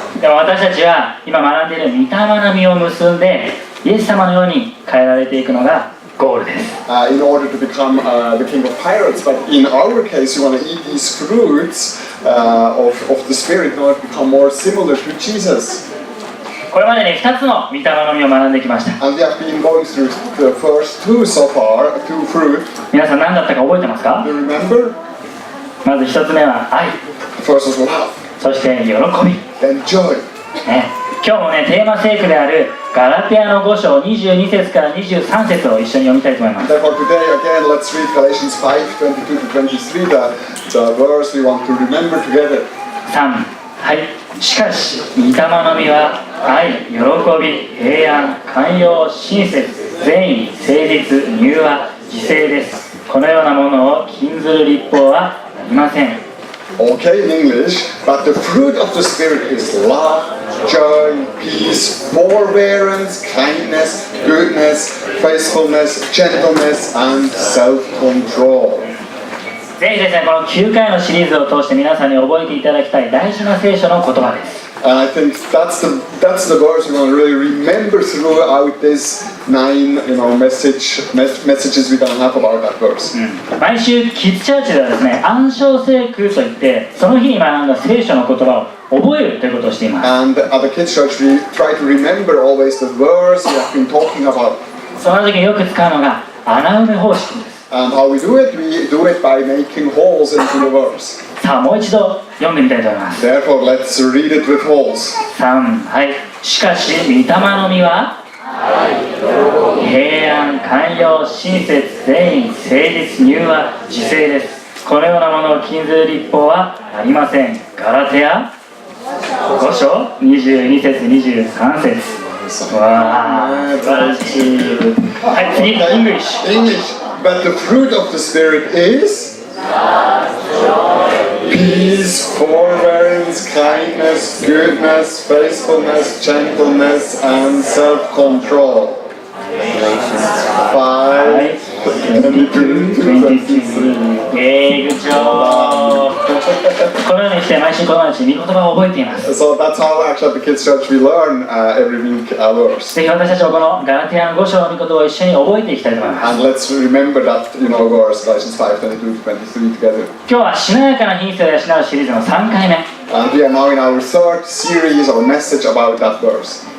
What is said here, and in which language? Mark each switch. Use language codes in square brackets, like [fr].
[ja] でも私たちは今学んでいる御霊の実を結んでイエス様のように変えられていくのがゴールです。 [en] In order to become the king of pirates, but in our case, you want to eat these fruits of the spirit in order to become more similar to Jesus. [ja] これまでに2つの御霊の実を学んできました。 [en] And we have been going through the first two so far, two fruit. [ja] 皆さん何だったか覚えてますか？ [en] Do you remember? [ja] まず1つ目は愛、 [en] The first was love, [ja] そして喜び、 [en] then joy. [ja] ね、今日もねテーマ聖句であるガラテヤの5章22節から23節を一緒に読みたいと思います。 [en] Therefore today again, let's read Galatians 5:22-23, the verse we want to remember together. [ja] 3、はい。しかし御霊の実は愛、喜び、平安、寛容、親切、善意、誠実、柔和、自制です。このようなものを禁ずる律法はありません。 [en] Okay, in English, but the fruit of the Spirit is love, joy, peace, forbearance, kindness, goodness, faithfulness, gentleness, and self-control. [ja] ぜひですね、この9回のシリーズを通して皆さんに覚えていただきたい大事な聖書の言葉です。 [en] And I think that's the verse we want to really remember throughout this 9 messages we're going to have about that verse. [ja] 毎週キッズチャーチではですね、暗唱聖句といってその日に学んだ聖書の言葉を覚えるということをしています。 [en] And at the kids church we try to remember always the verse we have been talking about. [ja] その時によく使うのが穴埋め方式です。 [en] And how we do it by making holes into the verse. [ja] さあもう一度読んでみたいと思います。 [en] Therefore, let's read it with holes. [ja] 3、はい。しかし御霊の実は平安、寛容、親切、善意、誠実、柔和、自制です。このようなものを禁ずる律法はありません。ガラテヤ5章22節23節。わあ、素晴らしい。はい、次、English。 [en] But the fruit of the Spirit is peace, forbearance, kindness, goodness, faithfulness, gentleness, and self-control. Galatians 5:22-23. Good job. [ja] このようにして毎週子供たちに御言葉を覚えています。 [en] So that's how actually at the kids church we learn every week a verse. [ja] ぜひ私たちもこのガラテヤの5章の御言葉を一緒に覚えていきたいと思います。 [en] And let's remember that verse, Galatians 5:22-23 together. [ja] 今日はしなやかな品性を養うシリーズの3回目。 [en] And we are now in our third series or message about that verse.